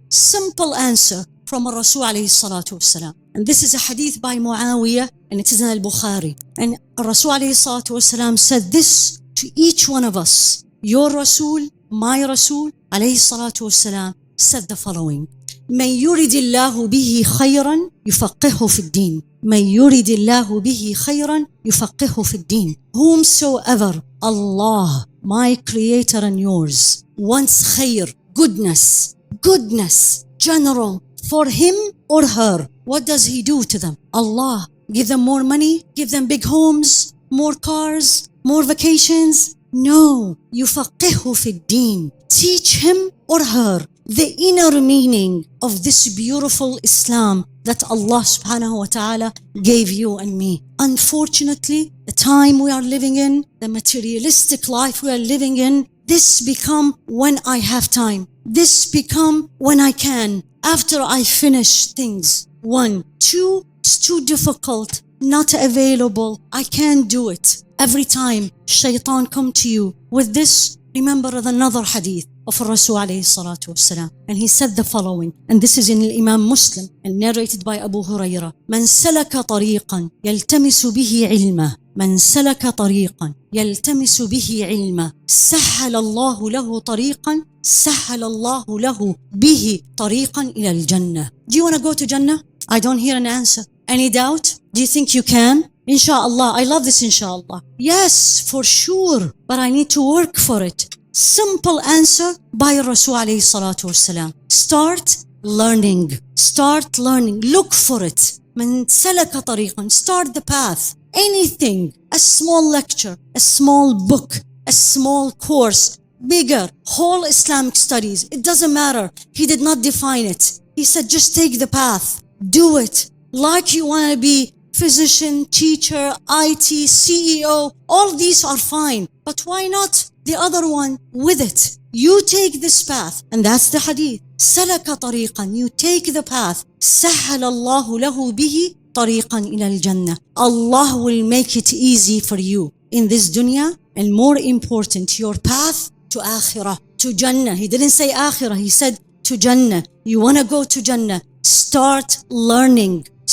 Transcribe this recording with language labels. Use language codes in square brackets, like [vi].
[en] Simple answer from Rasul alayhi salatu wasalam. And this is a hadith by Muawiyah, and it is in al-Bukhari. And Rasul alayhi salatu wasalam said this to each one of us. Your Rasul, my Rasul alayhi salatu wasalam, said the following. [ar] من يرد الله به خيرا يفقهه في الدين. من يرد الله به خيرا يفقهه في الدين. [en] Whomsoever Allah, my creator and yours, wants khair, goodness, general, for him or her, what does he do to them? Allah, give them more money, give them big homes, more cars, more vacations? No, [ar] يفقهه في الدين. [en] Teach him or her the inner meaning of this beautiful Islam that Allah subhanahu wa ta'ala gave you and me. Unfortunately, the time we are living in, the materialistic life we are living in, this become when I have time. This become when I can, after I finish things. 1, 2, it's too difficult, not available, I can't do it. Every time shaitan come to you with this, remember another hadith of Rasul alayhi salatu wasalam. And he said the following, and this is in Imam Muslim and narrated by Abu Hurairah. [ar] من سلك طريقا يلتمس به علما من سلك طريقا يلتمس به علما سهل الله له طريقا سهل الله له به طريقا إلى الجنة. [en] Do you want to go to Jannah? I don't hear an answer. Any doubt? Do you think you can? Inshallah. I love this inshallah. Yes, for sure. But I need to work for it. Simple answer by Rasul alayhi salatu wasalam. Start learning. Look for it. [ar] من سلك طريقا. [en] Start the path. Anything. A small lecture, a small book, a small course, bigger, whole Islamic studies. It doesn't matter. He did not define it. He said, just take the path. Do it. Like you want to be physician, teacher, IT, CEO. All these are fine. But why not the other one with it? You take this path. And that's the hadith. [ar] سلك طريقا. [en] You take the path. [ar] سهل الله له به طريقا إلى الجنة. [en] Allah will make it easy for you in this dunya, and more important, your path to akhirah, to Jannah. He didn't say akhirah, he said to Jannah. You want to go to Jannah, start learning.